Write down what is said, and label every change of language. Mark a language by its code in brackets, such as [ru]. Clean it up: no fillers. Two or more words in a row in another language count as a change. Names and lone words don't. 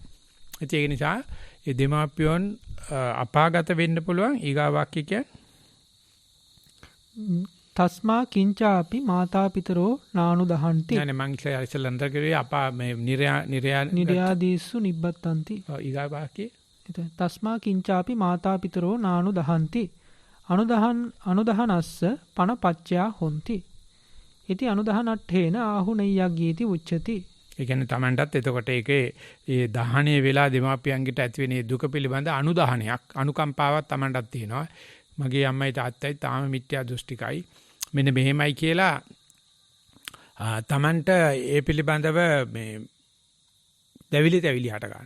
[si] ඉතින් ඒක නිසා මේ දෙමාපියන් අපාගත වෙන්න පුළුවන් ඊගා වාක්‍ය කියන්නේ [pi] තස්මා කිංචාපි මාතාපිතරෝ නානු දහන්ති. [si] නෑ මං ඉස්සෙල්ලා කරේ අපා මේ [pi] නිර්යාදීසු නිබ්බත්තන්ති. [si] ඊගා වාක්‍ය [pi] තස්මා කිංචාපි මාතාපිතරෝ නානු දහන්ති. අනුදහනස්ස පන පච්චයා හොಂತಿ. ඉති අනුදහනට්ඨේන ආහුනයියක් ගීති උච්චති. [si] ඒ කියන්නේ Tamanටත් එතකොට ඒකේ ඒ දහණයේ වෙලා දෙමාපියන්ගිට ඇතිවෙන දුක පිළිබඳ අනුදහනයක් අනුකම්පාවක් Tamanටත් තියෙනවා. මගේ අම්මයි තාත්තයි තාම මිත්‍යා දෘෂ්ටිකයි. මෙන්න මෙහෙමයි කියලා Tamanට ඒ පිළිබඳව මේ දැවිලි හට ගන්නවා.